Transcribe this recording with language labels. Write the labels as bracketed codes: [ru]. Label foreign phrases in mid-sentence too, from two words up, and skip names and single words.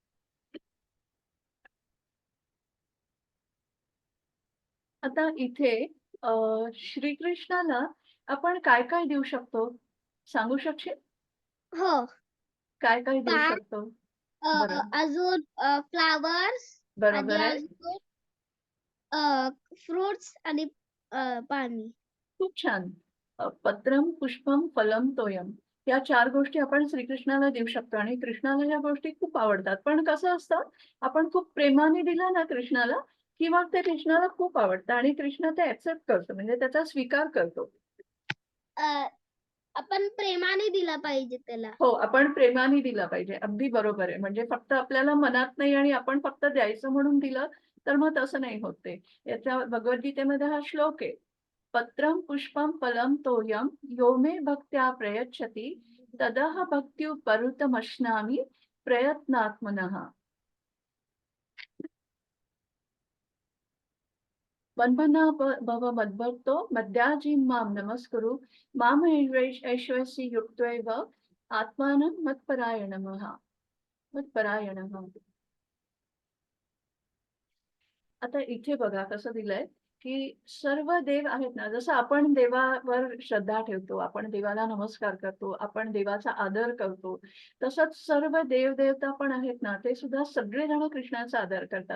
[mr] आता इथे श्रीकृष्णाला आपण काय काय देऊ शकतो सांगू शकशील? हो. काय काय देऊ पान, शकतो? बरं. अजून फ्लावर्स आणि बरोबर आहे. अजून फ्रुट्स आणि पाणी. खूप छान. [sa] पत्रम, पुष्पम, फलम, तोयम [mr] या 4 गोष्टी आपण श्रीकृष्णाला देऊ शकतो आणि कृष्णाला या गोष्टी खूप आवडतात. पण कसं असतं, आपण खूप प्रेमाने दिलं ना कृष्णाला, की मग ते कृष्णाला खूप आवडतं आणि कृष्ण ते ॲक्सेप्ट करतो, म्हणजे त्याचा स्वीकार करतो. अ, आपण प्रेमाने दिला पाहिजे त्याला. हो, आपण प्रेमाने दिलं पाहिजे. अगदी बरोबर आहे. म्हणजे फक्त आपल्याला मनात नाही आणि आपण फक्त द्यायचं म्हणून दिलं, तर मग तसं नाही होत ते. याच्या भगवद्गीतेमध्ये हा श्लोक आहे. [sa] पत्रं पुष्पं फलं तोयं यो मे भक्त्या प्रयच्छति तदह भक्त्युपहृतमश्नामि प्रयत्नात्मनः. मन्मना भव मद्भक्तो मद्याजीं मां नमस्कुरु माम ऐश्वर्यसि युक्तैव आत्मानं मत्परायणः. मत्परायणः. [mr] आता इथे बघा कसं दिलंय, की सर्व देव आहेत ना, जसं आपण देवावर श्रद्धा ठेवतो, आपण देवाला नमस्कार करतो, आपण देवाचा आदर करतो, तसंच सर्व देव-देवता पण आहेत ना, ते सुद्धा सगळेजण कृष्णाचा आदर करतात.